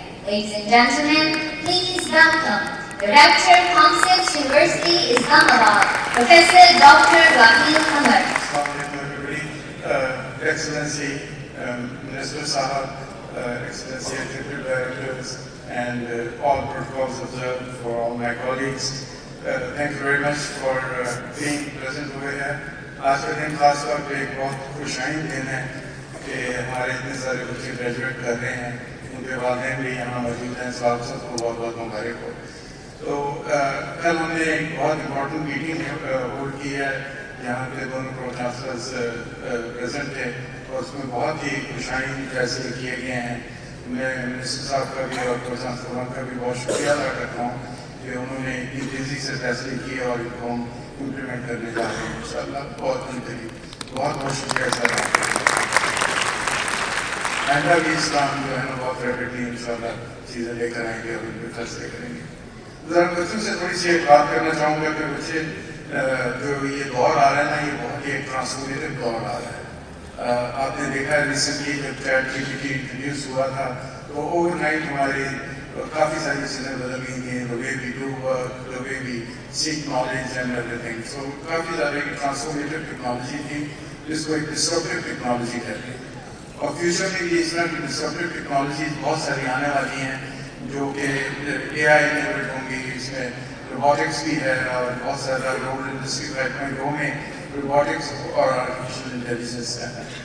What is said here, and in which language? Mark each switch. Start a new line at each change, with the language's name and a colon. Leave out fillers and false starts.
English: Ladies and gentlemen, please welcome the Rector, Comsens University, Islamabad, Professor Dr. Raheel Qamar. Assalamu alaikum everybody, Excellency, Minister Sahab, Excellency Executive Directors, and all protocols observed for all my colleagues. Thank you very much for being present over here.
Urdu: آج کا دن خاص طور پہ ایک بہت خوشائن دن ہے کہ ہمارے اتنے سارے بچے گریجویٹ کر رہے ہیں، ان کے والدین بھی یہاں موجود ہیں، صاحب سب کو بہت بہت مبارک ہو. تو کل ہم نے ایک بہت امپورٹنٹ میٹنگ ہولڈ کی ہے جہاں پہ دونوں پرو چانسلرز پریزنٹ تھے اور اس میں بہت ہی خوشائن فیصلے کیے گئے ہیں. میں منسٹر صاحب کا بھی اور پرو چانسلر کا بھی بہت شکریہ ادا کرتا ہوں کہ انہوں نے اتنی تیزی سے فیصلے کیے اور ان کو ہم امپلیمنٹ کرنے جا رہے ہیں انشاءاللہ. بہت بہت بہت شکریہ سر. آئندہ بھی اسلام جو ہے نا بہت ریپڈلی انشاءاللہ چیزیں لے کر آئیں گے اور ان پہ فیصلے کریں گے. ذرا بچوں سے تھوڑی سی ایک بات کرنا چاہوں گا کہ بچے جو یہ دور آ رہا ہے نا، یہ بہت ہی ایک ٹرانسفارمیٹو دور آ رہا ہے. آپ نے دیکھا ہے ریسنٹلی جب chat جی P T introduce ہوا تھا تو اوور نائٹ ہماری کافی ساری چیزیں بدل گئی تھیں.
English: the way we do work, the way we seek knowledge and everything.
Urdu: So کافی زیادہ ایک ٹرانسفارمیٹو ٹیکنالوجی تھی جس کو ایک ڈسرپٹیو ٹیکنالوجی کہتے ہیں. اور فیوچر میں بھی اس طرح کی ڈسرپٹیو ٹیکنالوجیز بہت ساری آنے والی ہیں جو کہ اے آئی انیبلڈ ہوں گی. اس میں روبوٹکس بھی ہے اور بہت زیادہ رول انڈسٹری 5.0 میں روبوٹکس اور آرٹیفیشیل انٹیلیجنس ہے.